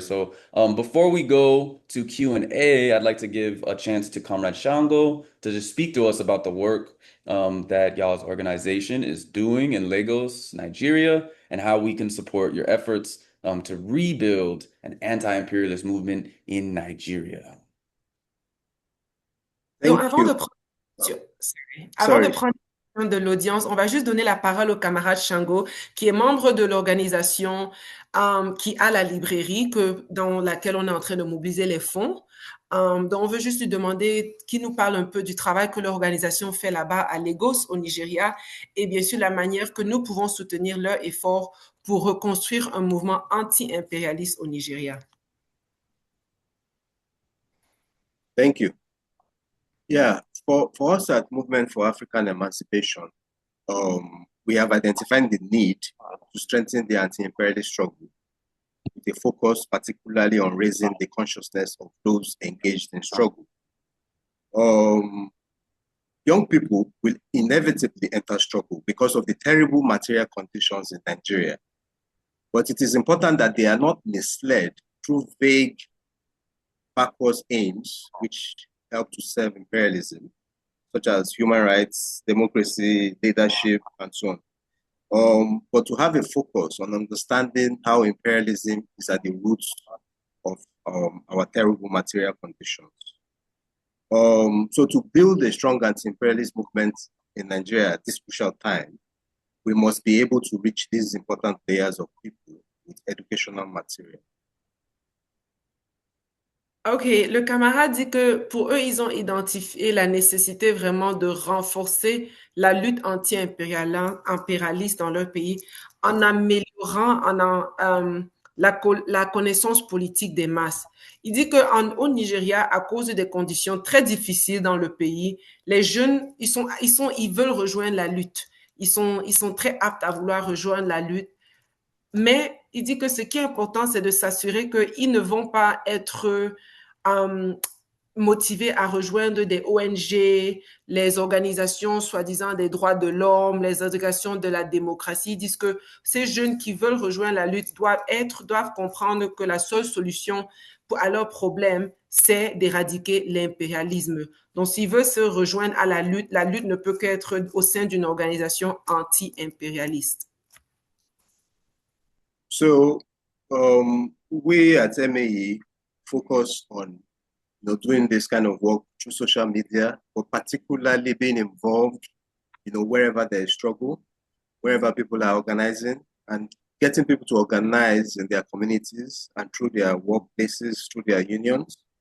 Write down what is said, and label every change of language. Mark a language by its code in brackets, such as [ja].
[en] So before we go to Q&A, I'd like to give a chance to Comrade Shango to just speak to us about the work that y'all's organization is doing in Lagos, Nigeria, and how we can support your efforts to rebuild an anti-imperialist movement in Nigeria. [fr] Donc, avant de prendre de l'audience, on va juste donner la parole au camarade Shango, qui est membre de l'organisation qui a la librairie dans laquelle on est en train de mobiliser les fonds. Donc, on veut juste lui demander qu'il nous parle un peu du travail que l'organisation fait là-bas à Lagos, au Nigeria, et bien sûr la manière que nous pouvons soutenir leur effort pour reconstruire un mouvement anti-impérialiste au Nigeria. [en] Thank you. Yeah, for us at Movement for African Emancipation, we have identified the need to strengthen the anti-imperialist struggle, with a focus particularly on raising the consciousness of those engaged in struggle. Young people will inevitably enter struggle because of the terrible material conditions in Nigeria. But it is important that they are not misled through vague, backwards aims, which help to serve imperialism, such as human rights, democracy, leadership, and so on. But to have a focus on understanding how imperialism is at the roots of our terrible material conditions. So to build a strong anti-imperialist movement in Nigeria at this crucial time, we must be able to reach these important layers of people with educational material. [fr] OK, le camarade dit que pour eux, ils ont identifié la nécessité vraiment de renforcer la lutte anti-impérialiste dans leur pays en améliorant la connaissance politique des masses. Il dit qu'au Nigeria, à cause des conditions très difficiles dans le pays, les jeunes, ils veulent rejoindre la lutte. Ils sont très aptes à vouloir rejoindre la lutte. Mais il dit que ce qui est important, c'est de s'assurer qu'ils ne vont pas être motivés à rejoindre des ONG, les organisations soi-disant des droits de l'homme, les organisations de la démocratie. Ils disent que ces jeunes qui veulent rejoindre la lutte doivent comprendre que la seule solution à leurs problèmes, c'est d'éradiquer l'impérialisme. Donc, s'ils veulent se rejoindre à la lutte ne peut qu'être au sein d'une organisation anti-impérialiste. [en] So, we at MAE focus on doing this kind of work through social media, but particularly being involved, wherever there is struggle, wherever people are organizing, and getting people to organize in their communities and through their workplaces, through their unions.